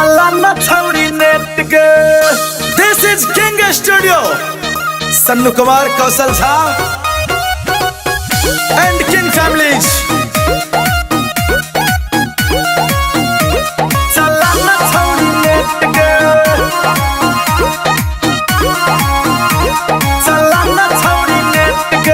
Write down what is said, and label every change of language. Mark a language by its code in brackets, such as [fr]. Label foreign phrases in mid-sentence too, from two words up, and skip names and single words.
[bho] चलाना छौरी नेट के। [en] This is King Studio, Sannu Kumar, Kaushal Jha and King Families. [bho] चलाना छौरी नेट के, चलाना छौरी नेट के।